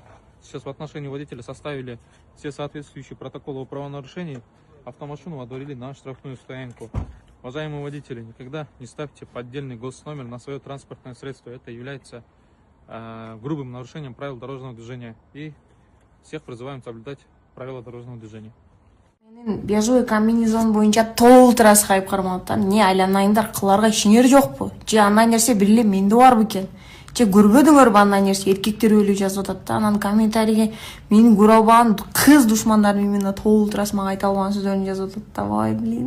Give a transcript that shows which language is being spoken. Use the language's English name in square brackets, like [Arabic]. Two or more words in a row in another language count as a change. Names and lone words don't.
[Russian] Сейчас в отношении водителя составили все соответствующие протоколы о правонарушении, автомашину водворили на штрафную стоянку. Уважаемые водители, никогда не ставьте поддельный госномер на свое транспортное средство. Это является грубым нарушением правил дорожного движения. И всех призываем соблюдать правила дорожного движения. [Kyrgyz] Бежевый комбинезон боюнча толтурасы кайып кармап атам. Не айланайындар, кыларга ишиңер жокпу? Же андай нерсе бир эле менде бар бекен? Же көрбөдүңөрбү андай нерсе? Эркектер өлүп жазып атат да. Анан комментарийге менин көрө албаган кыз душмандарым именно толтурасы мага айта албаган сөздөрүн жазып атат да. [Russian] Вай, блин.